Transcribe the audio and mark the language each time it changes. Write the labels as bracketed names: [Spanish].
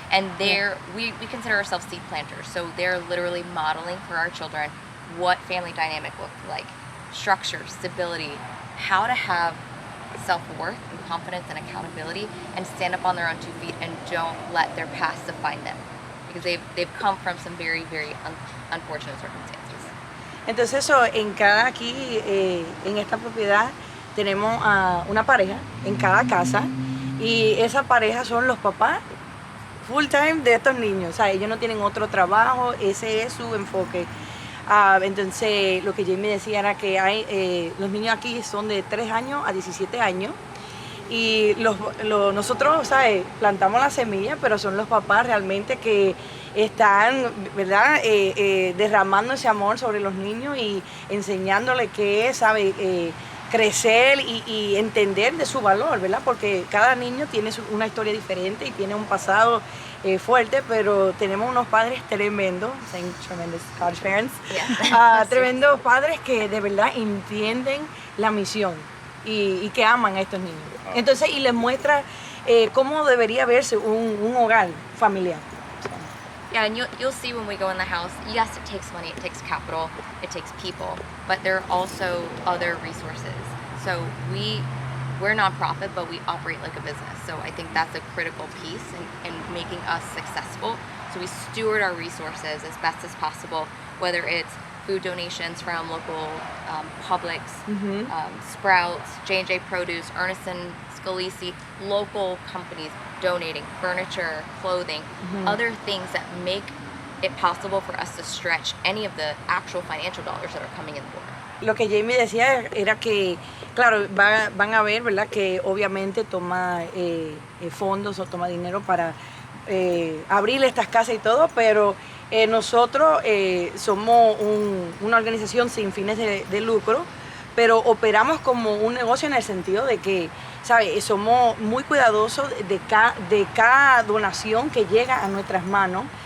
[English] And we consider ourselves seed planters. So they're literally modeling for our children what family dynamic looks like, structure, stability, how to have self-worth and confidence and accountability, and stand up on their own 2 feet and don't let their past define them, because they've come from some very, very unfortunate circumstances. [Spanish] Entonces aquí, en esta propiedad, tenemos a una pareja en cada casa y esa pareja son los papás full time de estos niños. O sea, ellos no tienen otro trabajo, ese es su enfoque. Entonces, lo que Jamie decía era que los niños aquí son de 3 años a 17 años y nosotros, ¿sabes? Plantamos la semilla, pero son los papás realmente que están, ¿verdad? Derramando ese amor sobre los niños y enseñándoles qué es, ¿sabes? Crecer y entender de su valor, ¿verdad? Porque cada niño tiene una historia diferente y tiene un pasado fuerte, pero tenemos unos padres tremendos, [English] tremendous college parents, Yeah. [Spanish] tremendos padres que de verdad entienden la misión y que aman a estos niños. Entonces, y les muestra cómo debería verse un hogar familiar. [English] Yeah, and you'll see when we go in the house, yes, it takes money, it takes capital, it takes people, but there are also other resources. So we're nonprofit, but we operate like a business. So I think that's a critical piece in making us successful. So we steward our resources as best as possible, whether it's food donations from local Publix, Sprouts, J&J Produce, Ernest & Scalisi, local companies donating furniture, clothing, other things that make it possible for us to stretch any of the actual financial dollars that are coming in the door. [Spanish] Lo que Jamie decía era que, claro, van a ver, ¿verdad?, que obviamente toma fondos o toma dinero para abrir estas casas y todo, pero nosotros somos una organización sin fines de lucro, pero operamos como un negocio en el sentido de que, ¿sabes?, somos muy cuidadosos de cada donación que llega a nuestras manos.